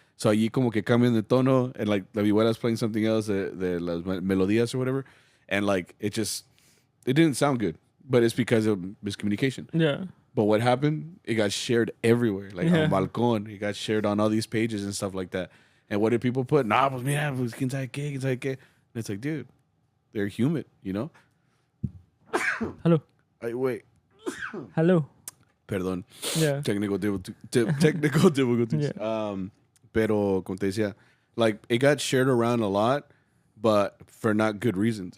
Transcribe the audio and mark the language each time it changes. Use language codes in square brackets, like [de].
[en] So [es] allí como que cambian de tono, [en] and like la vihuela's playing something else, [es] de las melodías [en] or whatever, and like it didn't sound good, but it's because of miscommunication. Yeah. But what happened? It got shared everywhere, like Yeah. on Balcón. It got shared on all these pages and stuff like that. And what did people put? [es] Nah, pues mira, pues quién sabe qué, quién sabe qué. [en] And it's like, dude, they're human, you know? Hello. Ay, wait. Hello. [es] Perdón. [en] Yeah. Technical difficulties. Yeah. [es] Pero, como te decía, [en] like, it got shared around a lot, but for not good reasons.